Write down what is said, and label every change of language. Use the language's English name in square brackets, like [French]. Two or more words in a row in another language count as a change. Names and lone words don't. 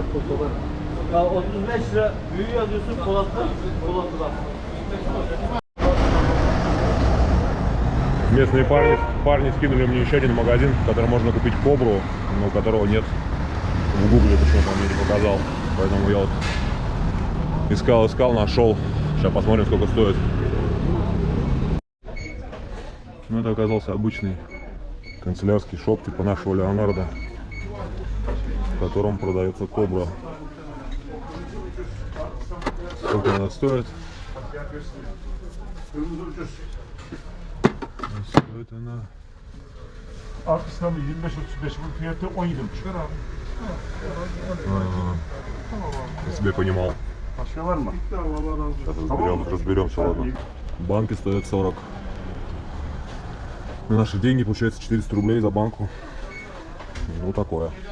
[Turkish] Ya 35 lira büyüğü yazıyorsun Polat'ta. Polat'ta bak. [Russian] Местные парни скинули мне еще один магазин, в котором можно купить кобру, но которого нет в гугле, почему-то он мне не показал. Поэтому я вот искал, нашел. Сейчас посмотрим, сколько стоит. Ну, это оказался обычный канцелярский шоп типа нашего Леонардо, в котором продается кобра. Сколько она стоит? Стоит она... [Turkish] Arkasına mı 25-35 bu fiyatı 17,5. [Russian] Если бы я понимал. [Turkish] Başka var mı? [Russian] Сейчас разберемся, ладно. Банки стоят 40. На наши деньги получается 400 рублей за банку. Ну такое.